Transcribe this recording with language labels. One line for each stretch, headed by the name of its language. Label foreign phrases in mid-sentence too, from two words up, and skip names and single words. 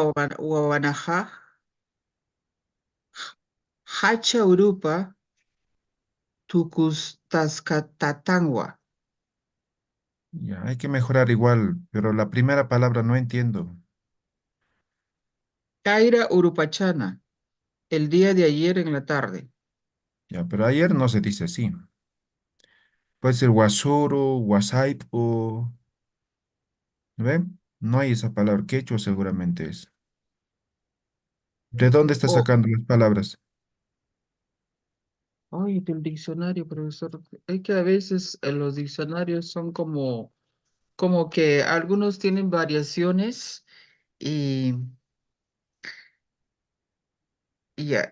Aymara: Wawanaha, Hacha Urupa, Tukustaskatatangwa.
Spanish: Ya, hay que mejorar igual, pero la primera palabra no entiendo.
Aymara: Kaira Urupachana,
Spanish: el día de ayer en la tarde. Ya, pero ayer no se dice así. Puede ser wasuru, wasaip o... ¿Ve? No hay esa palabra. Quechua seguramente es. ¿De dónde está Oh, sacando las palabras? ay, del diccionario, profesor. Es que a veces los diccionarios son como que algunos tienen variaciones y, y ya.